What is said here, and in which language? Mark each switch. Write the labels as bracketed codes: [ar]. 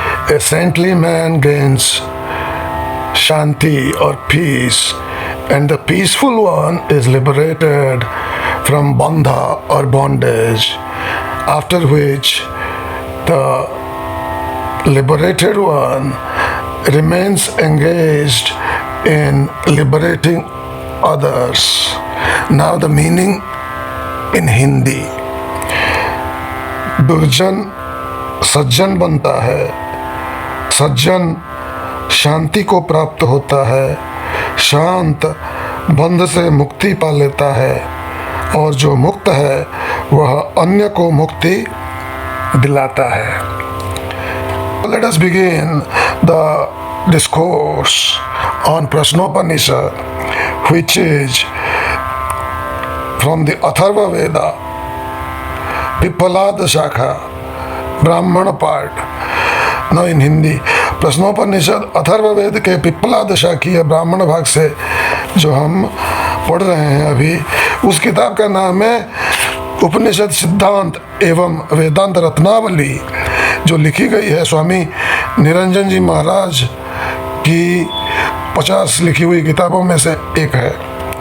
[en] A saintly man gains shanti or peace, and the peaceful one is liberated from bandha or bondage, after which the liberated one remains engaged in liberating others. Now the meaning in Hindi. [hi] दुर्जन सज्जन बनता है, सज्जन शांति को प्राप्त होता है, शांत बंध से मुक्ति पा लेता है, और जो मुक्त है वह अन्य को मुक्ति दिलाता है. [en] Let us begin the discourse on Prashnopanishad, which is from the Atharva Veda, Pippalada Shakha, Brahmana part. Now in Hindi, [hi] Prashnopanishad Atharva Veda के पिप्पलाद शाखीय ब्राह्मण भाग से जो हम पढ़ रहे हैं अभी, उस किताब का नाम है उपनिषद सिद्धांत एवं वेदांत रत्नावली, जो लिखी गई है स्वामी निरंजन जी महाराज की 50 लिखी हुई किताबों में से एक है.